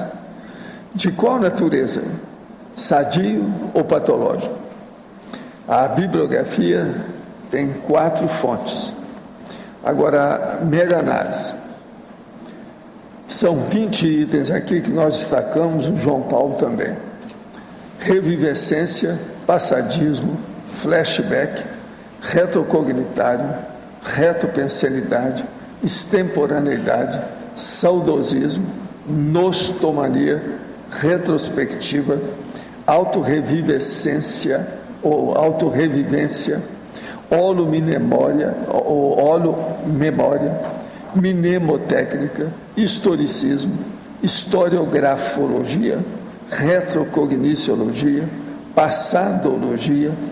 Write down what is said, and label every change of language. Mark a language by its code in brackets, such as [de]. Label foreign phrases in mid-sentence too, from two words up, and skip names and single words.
[pt] De qual natureza? Sadio ou patológico? A bibliografia tem 4 fontes. Agora, mega análise. São 20 itens aqui que nós destacamos, o João Paulo também. Revivescência, passadismo, flashback, retrocognitário, retropensenidade, extemporaneidade, saudosismo, nostomania, retrospectiva, autorrevivescência ou autorrevivência, holomemória ou holomemória, mnemotécnica, historicismo, historiografologia, retrocogniciologia, passadologia,